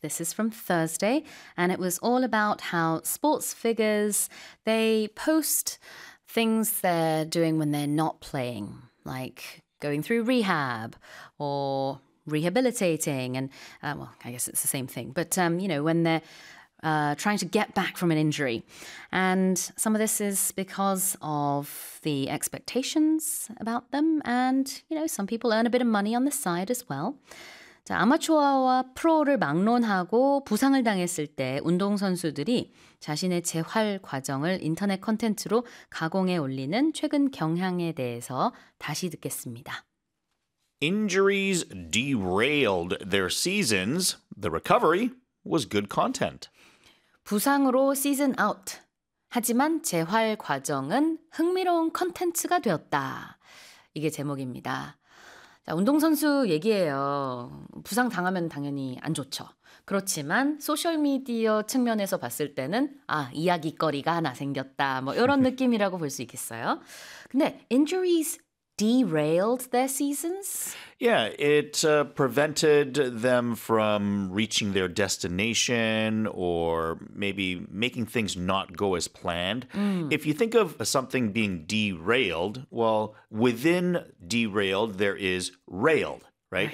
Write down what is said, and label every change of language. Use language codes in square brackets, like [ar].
[en] This is from Thursday, and it was all about how sports figures, they post things they're doing when they're not playing, like going through rehab or rehabilitating. And, well, I guess it's the same thing. But, you know, when they're trying to get back from an injury. And some of this is because of the expectations about them. And, you know, some people earn a bit of money on the side as well. [ko] 자, 아마추어와 프로를 막론하고 부상을 당했을 때 운동선수들이 자신의 재활 과정을 인터넷 콘텐츠로 가공해 올리는 최근 경향에 대해서 다시 듣겠습니다. [en] Injuries derailed their seasons. The recovery was good content. [ko] 부상으로 시즌 아웃. 하지만 재활 과정은 흥미로운 콘텐츠가 되었다. 이게 제목입니다. 자, 운동선수 얘기예요. 부상 당하면 당연히 안 좋죠. 그렇지만 소셜미디어 측면에서 봤을 때는 아, 이야기거리가 하나 생겼다. 뭐 이런 느낌이라고 볼 수 있겠어요. 근데 [en] injuries derailed their seasons? Yeah, it prevented them from reaching their destination or maybe making things not go as planned. Mm. If you think of something being derailed, well, within derailed, there is railed, right?